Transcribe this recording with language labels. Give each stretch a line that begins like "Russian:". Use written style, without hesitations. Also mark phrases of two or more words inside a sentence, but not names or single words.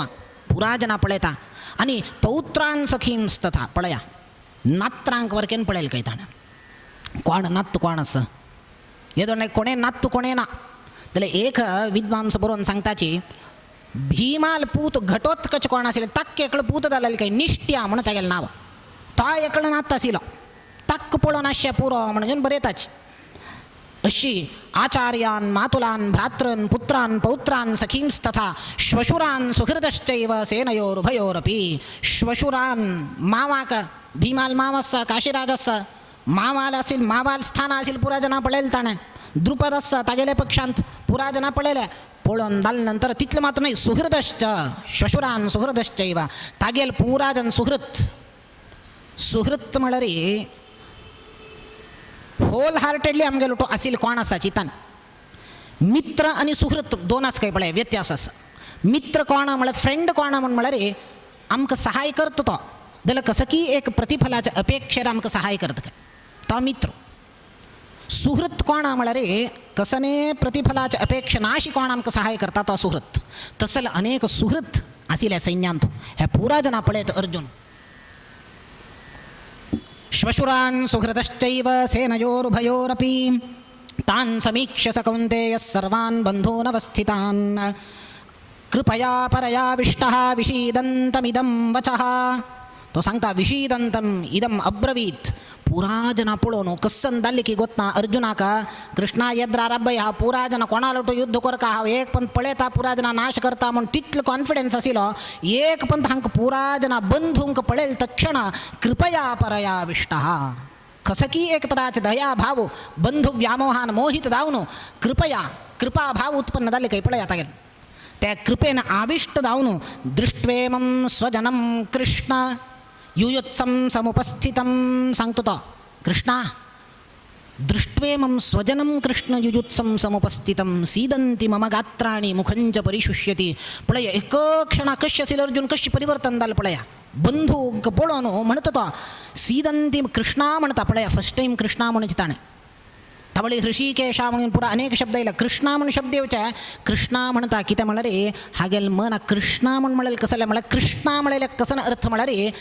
Konkani: पुरा जना पळेता आणि
Sanskrit: पौत्रान सखींस्तथा
Konkani: पळया नात्रांक वरकेन पळेल काही ताण कोण नात कोण असं येदो नाही कोणे नात कोणे ना जाल्यार एक विद्वांस बरोवन सांगताची भीमाल पूत घटोत्कच कोण आशिल्ले ताक एकलो पूत जालेले काही निश्ट्या म्हणून तागेलें नांव तो एकलो नात आशिल्लो ताक पळोवन आशे पुरो म्हणून बरयताची अशी
Sanskrit: आचार्यान मातुलान भ्रातृन पुत्रान पौत्रान सखींस्तथा श्वशुरान सुहृदश्चैव सेनयोरुभयोरपि
Konkani: श्वशुरान मावाक भीमाल मावस्सा काशीराजस्सा मावाल आशिल मावाल स्थान आशिल पुरा जना पळेल ताणे द्रुपद असा तागेले पक्षांत पुरा जना पळेले पळोवन जाले नंतर तितलें मात्र नाही
Sanskrit: सुहृदश्च श्वशुरान सुहृदश्चैव
Konkani: तागेल पुरा जन सुहृत म्हळ्यार
English: whole heartedly
Konkani: आमगेलो तो आशिल कोण आसा चितान मित्र आणि सुहृत दोनाच काही पळय व्यत्यास आसा मित्र कोण म्हळ्यार फ्रेंड कोण म्हण म्हळ्यार आमकां सहाय करता तो जाल्यार कसं की एक प्रतिफलाच्या अपेक्षेर आमकां सहाय करता काय तो मित्र सुहृत कोण म्हळ्यार कसने प्रतिफलाच्या अपेक्षा नाशी कोण आमकां सहाय करता तो सुहृत तसले अनेक सुहृत आशिल्ले सैन्यांत हे पुरा जना पळयत अर्जुन
Sanskrit: श्वशुरान सुहृदश्चैव सेनयोरुभयोरपि तान् समीक्ष्य स कौन्तेयः सर्वान् बन्धूनवस्थितान् कृपया परयाविष्टः विषीदन्तमिदं वचः
Konkani: तो सांगता
Sanskrit: विषीदंतम इदम अब्रवीत
Konkani: पुरा जना पळोवन कसन जाल्ली की गोतना अर्जुनाक कृष्णा येद्रा राबय हा पुरा जना कोणाला तो युद्ध करका हांव एक पंत पळयता पुरा जना नाश करता म्हण तितलो कॉन्फिडन्स आशिल्लो एक पंत हांकां पुरा जना बंधूंक पळयल तक्षण
Sanskrit: कृपया परयाविष्टः
Konkani: कसकी एक तराचे दया भाव बंधु व्यामोहान मोहित जावन कृपा भाव उत्पन्न जाल्ले काही पळय आता त्या कृपेन आविष्ट जावन
Sanskrit: दृष्ट्वेमं स्वजनं कृष्ण युयुत्सं समुपस्थितं
Konkani: सांगतो तो कृष्णा
Sanskrit: दृष्ट्वेमं स्वजनं कृष्ण युयुत्सं समुपस्थितं सीदंती मम गात्राणि मुखंच परिशुष्यति
Konkani: पळय एक क्षण कशी असेल अर्जुन कशी परिवर्तन जाल पळया बंधू पळोवन म्हणतो तो सीदंती कृष्णा म्हणता पळया
English: first time
Konkani: कृष्णा म्हणून ताणे तवळी ऋषिकेशा म्हणून पुरा अनेक शब्द येयला कृष्णा म्हणून शब्द येवचे कृष्णा म्हणता कितें म्हळ्यार हागेल मन कृष्णा म्हणून म्हळ्यार कसले म्हळ्यार कृष्णा म्हळ्यार कसं अर्थ म्हळ्यार